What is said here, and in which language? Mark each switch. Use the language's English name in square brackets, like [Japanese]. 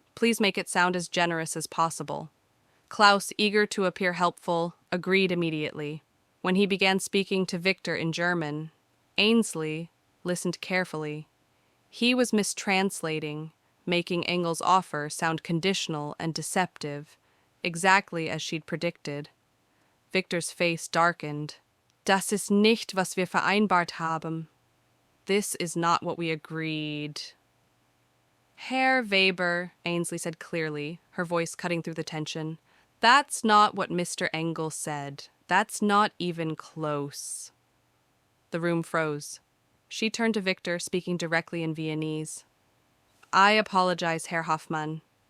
[English] Please make it sound as generous as possible." Klaus, eager to appear helpful, agreed immediately. When he began speaking to Victor in German, Ainsley listened carefully. He was mistranslating, making Engel's offer sound conditional and deceptive, exactly as she'd predicted. Victor's face darkened. [German] "Das ist nicht, was wir vereinbart haben." [English] "This is not what we agreed." "Herr Weber," Ainsley said clearly, her voice cutting through the tension, "that's not what Mr. Engel said. That's not even close." The room froze. She turned to Victor, speaking directly in Viennese. "I apologize, Herr Hoffmann.